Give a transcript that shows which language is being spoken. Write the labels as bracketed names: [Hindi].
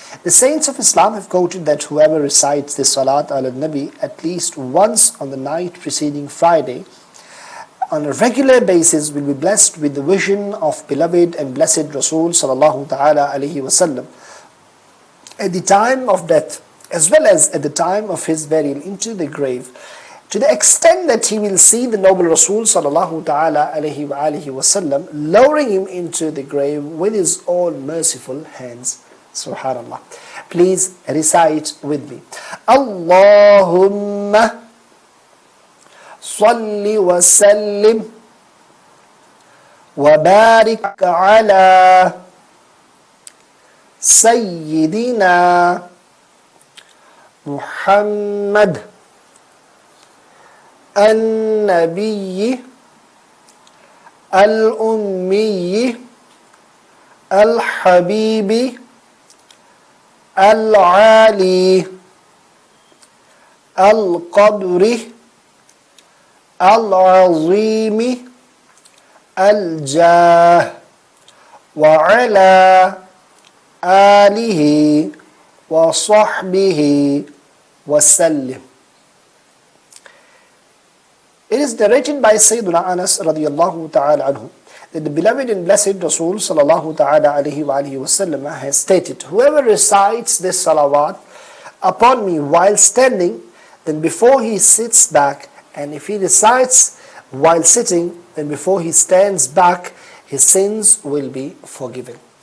[English] The saints of Islam have quoted that whoever recites this salat ala nabi at least once on the night preceding Friday on a regular basis will be blessed with the vision of beloved and blessed Rasul sallallahu ta'ala alayhi wa sallam at the time of death, as well as at the time of his burial into the grave, to the extent that he will see the noble Rasul sallallahu ta'ala alayhi wa alihi wa sallam lowering him into the grave with his own merciful hands. Subhanallah. Please recite with me. [Arabic] Allahumma salli wa sallim wa barik ala sayyidina Muhammad النبي الأمي الحبيب العالي القدر العظيم الجاه وعلى آله وصحبه وسلم. [English] It is narrated by Sayyiduna Anas radiyallahu ta'ala anhu that the beloved and blessed Rasul sallallahu ta'ala alayhi wa alihi wa sallam has stated, whoever recites this salawat upon me while standing, then before he sits back, and if he recites while sitting, then before he stands back, his sins will be forgiven.